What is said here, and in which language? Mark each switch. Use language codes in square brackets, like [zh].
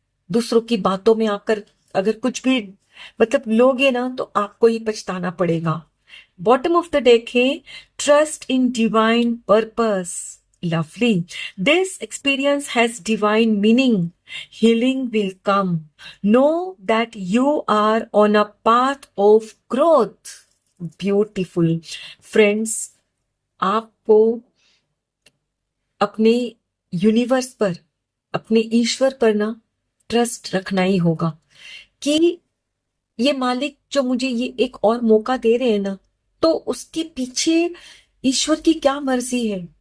[hi] दूसरों की बातों में आकर अगर कुछ भी लोगे ना, तो आपको ही पछताना पड़ेगा। [en] Bottom of the deck है, trust in divine purpose. Lovely, this experience has divine meaning, healing will come. Know that you are on a path of growth. Beautiful. [hi] Friends, आपको अपने यूनिवर्स पर, अपने ईश्वर पर ना ट्रस्ट रखना ही होगा कि ये मालिक जो मुझे ये एक और मौका दे रहे हैं ना, तो उसके पीछे ईश्वर की क्या मर्जी है।